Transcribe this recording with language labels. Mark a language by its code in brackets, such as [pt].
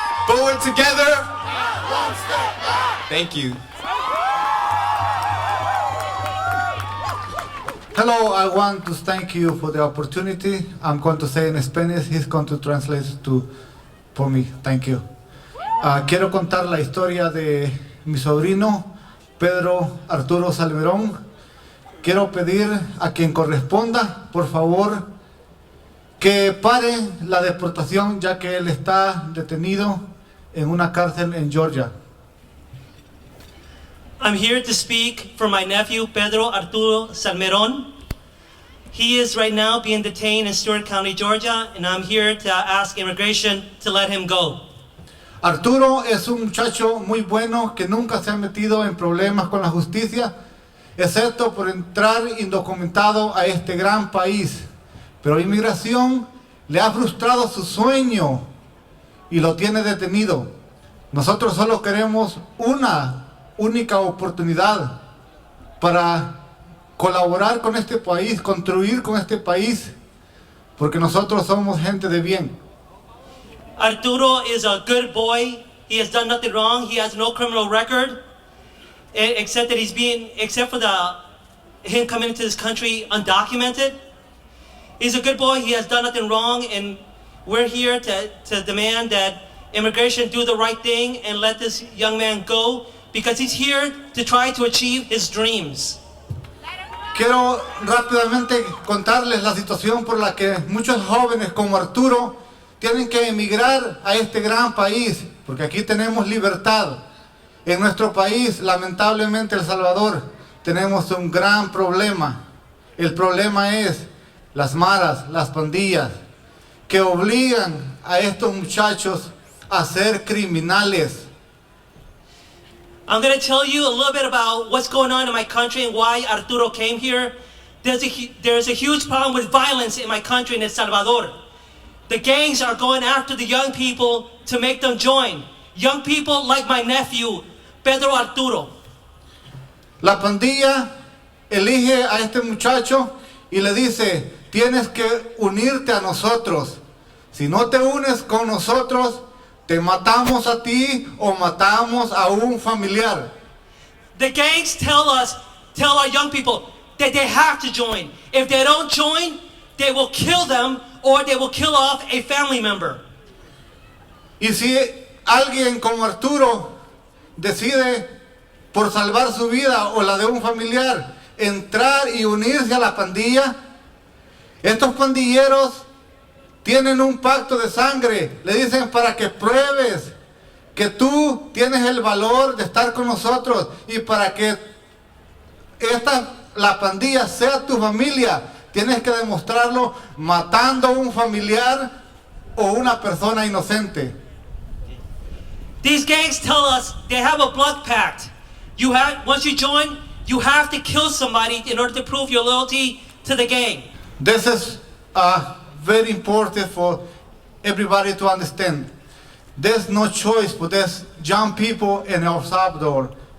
[en] Forward together. One step back. Thank you. Hello, I want to thank you for the opportunity. I'm going to say in Spanish, he's going to translate for me. Thank you. [es] Quiero contar la historia de mi sobrino Pedro Arturo Salmerón. Quiero pedir a quien corresponda, por favor, que pare la deportación, ya que él está detenido en una cárcel en Georgia. [en] I'm here to speak for my nephew Pedro Arturo Salmerón. He is right now being detained in Stewart County, Georgia, and I'm here to ask immigration to let him go. [es] Arturo es un muchacho muy bueno que nunca se ha metido en problemas con la justicia, excepto por entrar indocumentado a este gran país. Pero inmigración le ha frustrado su sueño y lo tiene detenido. Nosotros solo queremos una única oportunidad para colaborar con este país, construir con este país, porque nosotros somos gente de bien. [en] Arturo is a good boy. He has done nothing wrong. He has no criminal record, except that except for him coming into this country undocumented. He's a good boy. He has done nothing wrong, and we're here to demand that immigration do the right thing and let this young man go, because he's here to try to achieve his dreams. [es] Quiero rápidamente contarles la situación por la que muchos jóvenes como Arturo tienen que emigrar a este gran país, porque aquí tenemos libertad. En nuestro país, lamentablemente, El Salvador, tenemos un gran problema. El problema es las maras, las pandillas, que obligan a estos muchachos a ser criminales. [en] I'm going to tell you a little bit about what's going on in my country and why Arturo came here. There's a huge problem with violence in my country, in El Salvador. The gangs are going after the young people to make them join. Young people like my nephew, Pedro Arturo. [es] La pandilla elige a este muchacho y le dice, tienes que unirte a nosotros. Si no te unes con nosotros, te matamos a ti o matamos a un familiar. [en] The gangs tell our young people that they have to join. If they don't join, they will kill them or they will kill off a family member. [es] Y si alguien como Arturo decide, por salvar su vida o la de un familiar, entrar y unirse a la pandilla, estos pandilleros tienen un pacto de sangre. Le dicen, para que pruebes que tú tienes el valor de estar con nosotros y para que la pandilla sea tu familia, tienes que demostrarlo matando a un familiar o una persona inocente. [en] These gangs tell us they have a blood pact. Once you join, you have to kill somebody in order to prove your loyalty to the gang. This is very important for everybody to understand. There's no choice for these young people in El Salvador.